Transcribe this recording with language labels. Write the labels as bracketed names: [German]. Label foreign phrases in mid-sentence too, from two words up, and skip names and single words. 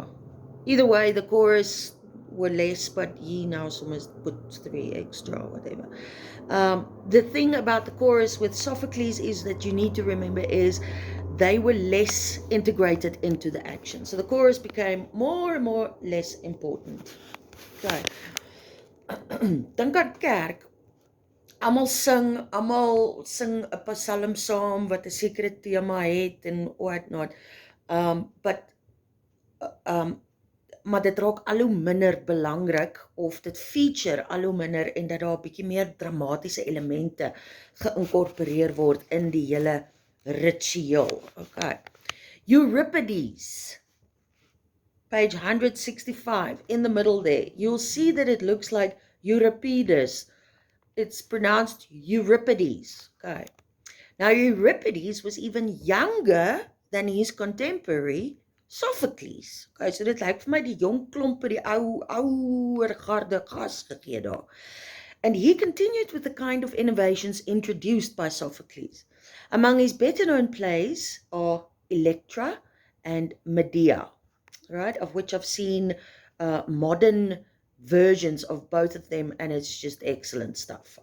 [English] Either way, the chorus were less, but he now almost put 3 extra or whatever. The thing about the chorus with Sophocles is that you need to remember is they were less integrated into the action. So the chorus became more and more less important. [Afrikaans] Okay. Dink aan kerk. Almal sing 'n psalm saam wat 'n sekere tema het en [English] what not. [Afrikaans] But maar dit raak al hoe minder belangrik of dit feature al hoe minder en dat daar 'n bietjie meer dramatiese elemente geïnkorporeer word in die hele ritueel. Okay. [English] Euripides, page 165, in the middle there, you'll see that it looks like Euripides. It's pronounced Euripides. Okay. Now, Euripides was even younger than his contemporary Sophocles. [Afrikaans] Okay, so dit lyk vir my die jong klompe, die ouer garde gas gegee daar. [English] And he continued with the kind of innovations introduced by Sophocles. Among his better-known plays are Electra and Medea, right, of which I've seen modern versions of both of them, and it's just excellent stuff.